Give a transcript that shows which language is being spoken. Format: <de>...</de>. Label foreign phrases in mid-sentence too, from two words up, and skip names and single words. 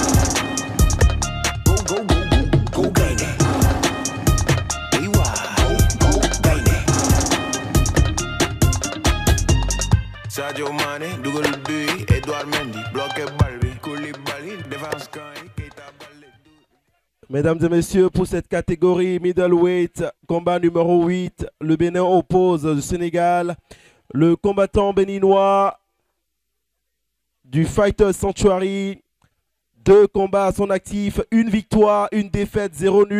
<en>Go, baby. Hey, why? Go, baby.</en> <fr>Sadio Mané, Dougal Bui, Edouard Mendy, bloqué Balbi, Koulibaly, défense Kain, Keita Balde. Mesdames et messieurs, pour cette catégorie middleweight, combat numéro 8, le Bénin oppose le Sénégal. Le combattant béninois du Fighter Sanctuary, 2 combats à son actif, 1 victoire, 1 défaite, 0 nul.</fr>